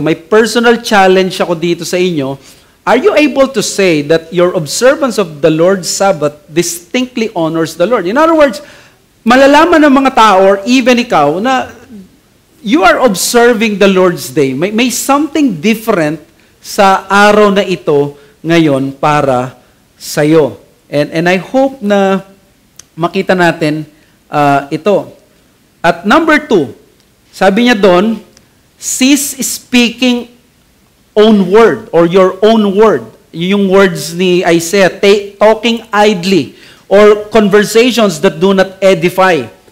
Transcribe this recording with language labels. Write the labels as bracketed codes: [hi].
[tl] May personal challenge ako dito sa inyo. [en] Are you able to say that your observance of the Lord's Sabbath distinctly honors the Lord? In other words, [tl] malalaman ng mga tao or even ikaw na [en] you are observing the Lord's Day. [tl] May something different sa araw na ito ngayon para sa iyo. [en] And I hope [tl] na makita natin ito. [en] At number 2, [tl] sabi niya doon, [en] cease speaking own word or your own word. Yung words ni Isaiah, talking idly or conversations that do not edify.